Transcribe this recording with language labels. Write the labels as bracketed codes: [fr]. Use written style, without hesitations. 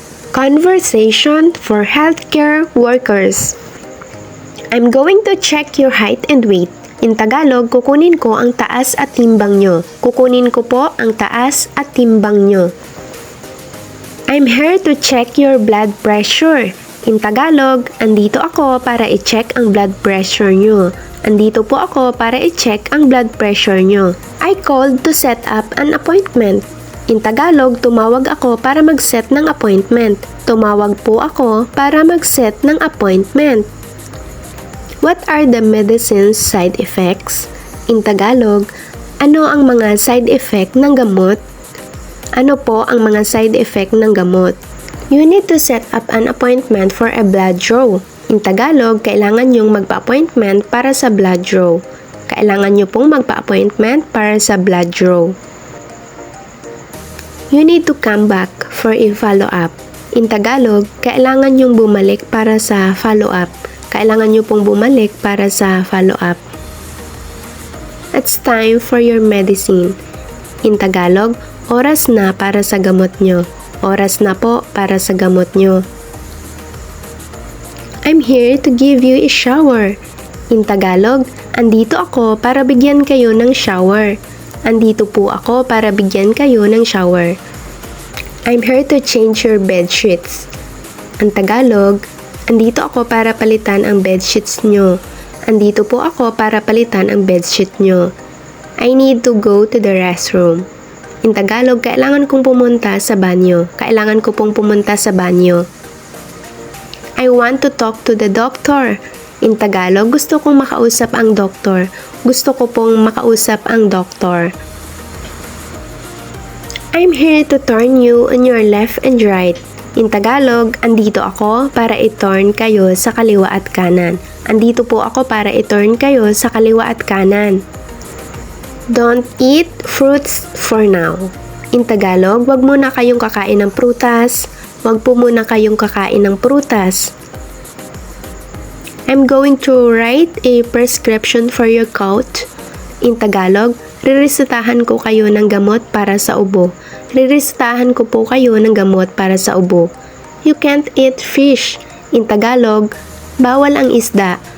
[en] Conversation for healthcare workers. I'm going to check your height and weight. In Tagalog, [tl] kukunin ko ang taas at timbang nyo. Kukunin ko po ang taas at timbang nyo. [en] I'm here to check your blood pressure. In Tagalog, [tl] andito ako para i-check ang blood pressure nyo. Andito po ako para i-check ang blood pressure nyo. [en] I called to set up an appointment. In Tagalog, [tl] tumawag ako para mag-set ng appointment. Tumawag po ako para mag-set ng appointment. [en] What are the medicine's side effects? In Tagalog, [tl] ano ang mga side effect ng gamot? Ano po ang mga side effect ng gamot? [en] You need to set up an appointment for a blood draw. In Tagalog, [tl] kailangan nyong magpa-appointment para sa blood draw. Kailangan nyo pong magpa-appointment para sa blood draw. [en] You need to come back for a follow-up. In Tagalog, [tl] kailangan nyong bumalik para sa follow-up. Kailangan nyo pong bumalik para sa follow-up. [en] It's time for your medicine. In Tagalog, [tl] oras na para sa gamot nyo. Oras na po para sa gamot nyo. [en] I'm here to give you a shower. In Tagalog, [tl] andito ako para bigyan kayo ng shower. Andito po ako para bigyan kayo ng shower. [en] I'm here to change your bed sheets. [tl] Ang Tagalog, andito ako para palitan ang bed sheets nyo. Andito po ako para palitan ang bed sheet nyo. [en] I need to go to the restroom. In Tagalog, [tl] kailangan kong pumunta sa banyo. Kailangan ko pong pumunta sa banyo. [en] I want to talk to the doctor. In Tagalog, [tl] gusto kong makausap ang doktor. Gusto ko pong makausap ang doktor. [en] I'm here to turn you on your left and right. In Tagalog, [tl] andito ako para i-turn kayo sa kaliwa at kanan. Andito po ako para i-turn kayo sa kaliwa at kanan. [en] Don't eat fruits for now. In Tagalog, [tl] wag muna kayong kakain ng prutas. Wag po muna kayong kakain ng prutas. [en] I'm going to write a prescription for your cough. In Tagalog, [tl] riresetahan ko kayo ng gamot para sa ubo. Riresetahan ko po kayo ng gamot para sa ubo. [en] You can't eat fish. In Tagalog, [tl] bawal ang isda.